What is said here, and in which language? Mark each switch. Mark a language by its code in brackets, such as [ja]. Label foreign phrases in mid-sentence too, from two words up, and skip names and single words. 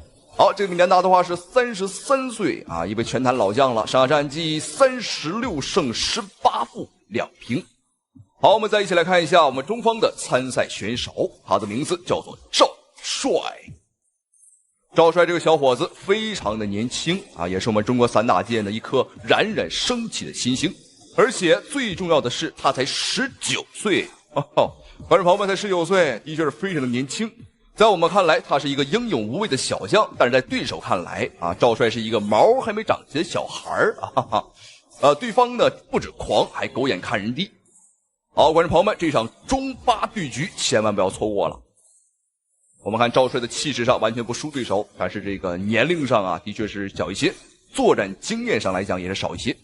[zh] 好，這個米蘭達的話是33歲啊，一位拳壇老將了。上下戰績36勝18負2平。好，我們再一起來看一下我們中方的參賽選手，他的名字叫做趙帥。趙帥這個小伙子非常的年輕啊，也是我們中国散打界的一顆冉冉升起的新星。而且最重要的是，他才19岁。观众朋友们，才19岁，的确是非常的年輕。在我们看來，他是一個英勇無畏的小將，但是在對手看來啊，趙帥是一個毛還沒長齊的小孩啊。對方呢不止狂，還狗眼看人低。好，觀眾朋友們，這場中巴對局千萬不要錯過了。我們看趙帥的氣勢上完全不輸對手，但是這個年齡上啊，的確是小一些，作戰經驗上來講也是少一些。